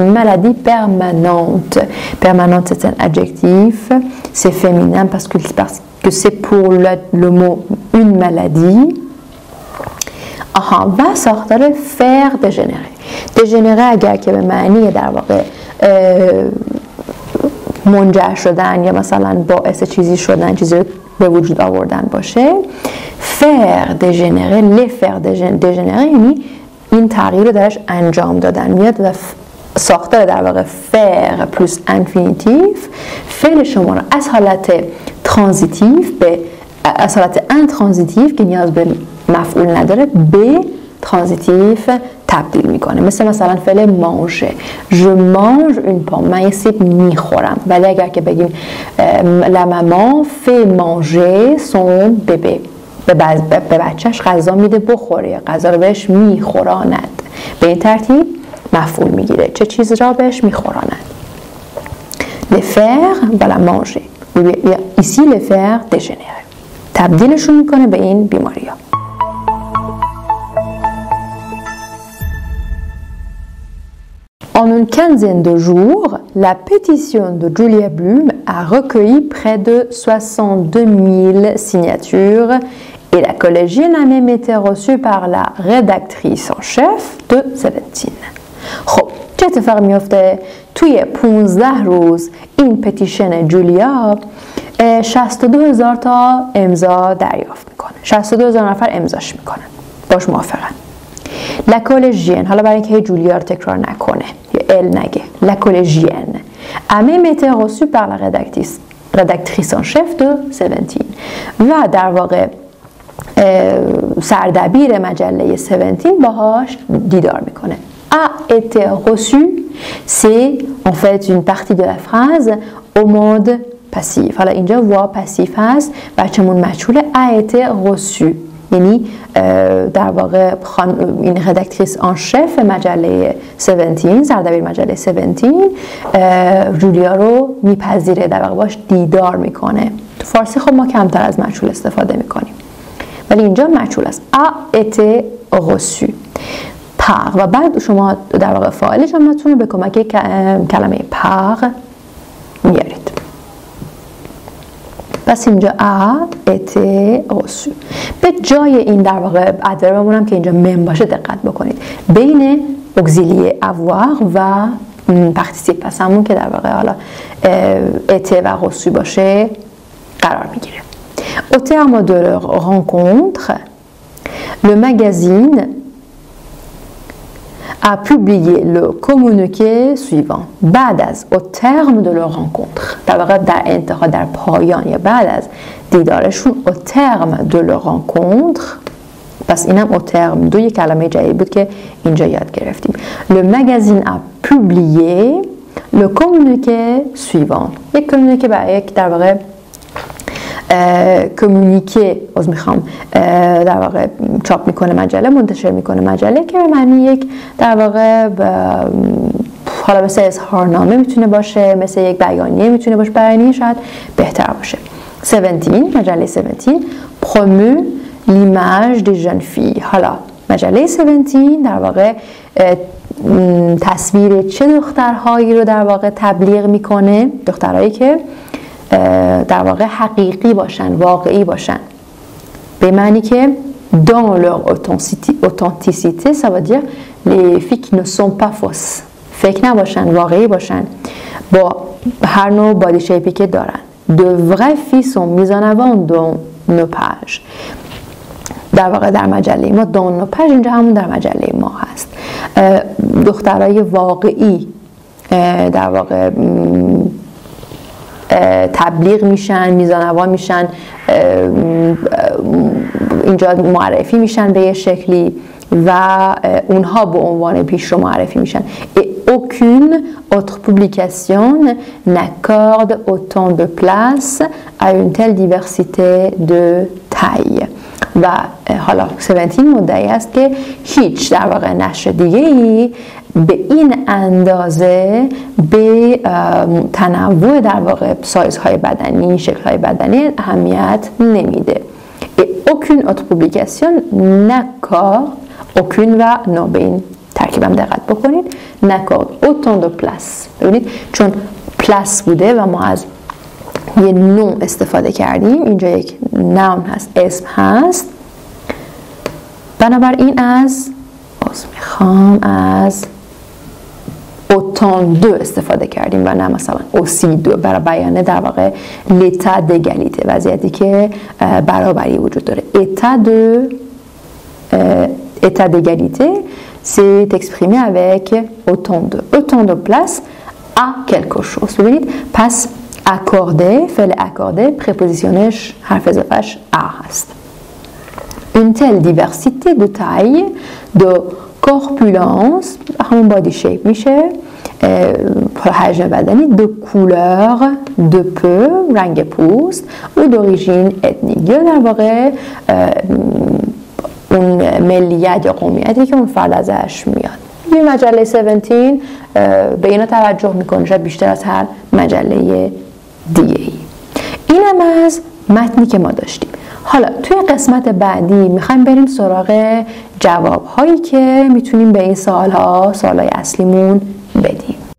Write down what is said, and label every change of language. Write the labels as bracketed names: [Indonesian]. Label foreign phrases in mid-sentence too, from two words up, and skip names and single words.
[French] maladie permanente, permanente c'est un adjectif, c'est féminin parce que c'est pour le mot une maladie. [Persian] و ساختار [French] faire dégénérer. [Persian] دژنره اگر که به معنی در واقع منجر شدن یا مثلا باعث چیزی شدن، چیزی رو به وجود آوردن باشه، [French] faire dégénérer, le faire dégénérer [Persian] یعنی این تغییر رو درش انجام دادن. میاد و ساختار در واقع [French] faire plus infinitif [Persian] فعل شما رو از حالت ترانزیتیو به از حالت انترانزیتیو که نیاز به مفعول نداره به ترانزیتیف تبدیل میکنه. مثلا فعل مانژه، [French] je mange une pomme، [Persian] من یه سیب میخورم. ولی اگر که بگیم [French] la maman fait manger son bébé، [Persian] به بچهش غذا میده بخوره یا غذا رو بهش میخوراند، به این ترتیب مفعول میگیره، چه چیز را بهش میخوراند. [French] le faire و la manger، ici le faire dégénérer، [Persian] تبدیلشون میکنه به این بیماری ها. [French] En une quinzaine de jours, la pétition de Julia Bloom a recueilli près de 62 000 signatures et la collégienne a même été reçue par la rédactrice en chef de 17. [Persian] خب چه اتفاقی میفته؟ توی 15 روز این پتیشن جولیا 62,000 تا امضا دریافت میکنه. 62,000 نفر امضاش میکنن، باش موافقن. [French] La collégienne، [Persian] حالا برای اینکه جولیا رو تکرار نکنه یا ال نگه، [French] la collégienne a même été reçue par la rédactrice en chef de 17 [Persian] و در واقع سردبیر مجله 17 باهاش دیدار میکنه. [French] A été reçu c'est en fait une partie de la phrase au mode passif. [Persian] حالا اینجا [French] voix passive [Persian] هست، بچه‌مون مجهول [French] a été reçu [Persian] یعنی در واقع این [French] rédactrice en chef [Persian] مجله 17 سردبیر مجله 17 جولیا رو میپذیره، در واقع باش دیدار میکنه. تو فارسی خب ما کمتر از مجهول استفاده میکنیم ولی اینجا مجهول است. [French] a été reçu par [Persian] و بعد شما در واقع فاعل جمله‌تون رو به کمک کلمه par میارید. پس اینجا [French] a été reçu. [Persian] به جای این در واقع ادوربمون هم که اینجا مم باشه دقت بکنید، بین [French] auxiliaire avoir [Persian] و [French] participe passé [Persian] همون که در واقع حالا été و reçu باشه قرار میگیره. [French] Au terme de leur rencontre, le magazine a publié le communiqué suivant. [Persian] بعد از [French] au terme de leur rencontre، [Persian] در واقع در انتها، در پایان یا بعد از دیدارشون، [French] au terme de leur rencontre، [Persian] پس اینم [French] au terme [Persian] دو یک کلمه جدید بود که اینجا یاد گرفتیم. [French] Le magazine a publié le communiqué suivant. [Persian] یک communiqué برای یک در واقع کمیونیکه از میخوام در واقع چاپ میکنه مجله، منتشر میکنه مجله، که به معنی یک در واقع حالا مثل اظهارنامه میتونه باشه، مثل یک بیانیه میتونه باشه، بیانیه شاید بهتر باشه. [French] 17 مجله 17 promeut l'image des jeunes filles. [Persian] حالا مجله 17 در واقع تصویر چه دخترهایی رو در واقع تبلیغ میکنه؟ دخترهایی که در واقع حقیقی باشن، واقعی باشن، به معنی که [French] dans leur authenticité ça veut dire les filles qui ne sont pas fausses، [Persian] فیک نباشن، واقعی باشن، با هر نوع [English] body shape [Persian] که دارن. [French] de vraies filles sont mises en avant dans nos pages. [Persian] در واقع در مجله ما [French] dans nos pages [Persian] اینجا همون در مجله ما هست. دخترای واقعی در واقع تبلیغ میشن، میزانوا میشن، اینجا معرفی میشن به یه شکلی و اونها به عنوان پیشرو معرفی میشن. [French] Et aucune autre publication n'accorde autant de place à une telle diversité de taille. [Persian] و حالا 17 مدعی است که هیچ در واقع نشر دیگه ای به این اندازه به تنوع در واقع سایزهای بدنی، شکل‌های بدنی اهمیت نمیده. [French] Et aucune autre publication n'accorde aucune و نو [Persian] به این ترکیبم دقت بکنید [French] n'accorde autant de place. [Persian] ببینید چون پلاس بوده و ما از یه نوع استفاده کردیم، اینجا یک نام هست، اسم هست، بنابراین از [French] autant de [Persian] استفاده کردیم و نه مثلا [French] aussi de [Persian] برای بیان در واقع [French] l'état d'égalité، [Persian] وضعیتی که برابری وجود داره. [French] état d'égalité c'est exprimé avec autant de place à quelque chose. [Persian] ببینید پس accorder، فعل accorder پرپوزیشنش حرف اضافهش a هست. [French] Une telle diversité de taille, de corpulence، [Persian] همون [English] body shape [Persian] میشه، حجم بدنی، [French] de couleur، de peau، [Persian] رنگ پوست، و [French] d'origine ethnique، [Persian] یا در واقع اون ملیت یا قومیتی که اون فرد ازش میاد. این مجله 17 به اینا توجه میکنه، شاید بیشتر از هر مجله دیگه ای. اینم از متنی که ما داشتیم. حالا توی قسمت بعدی میخوایم بریم سراغ جوابهایی که میتونیم به این سوالهای اصلیمون بدیم.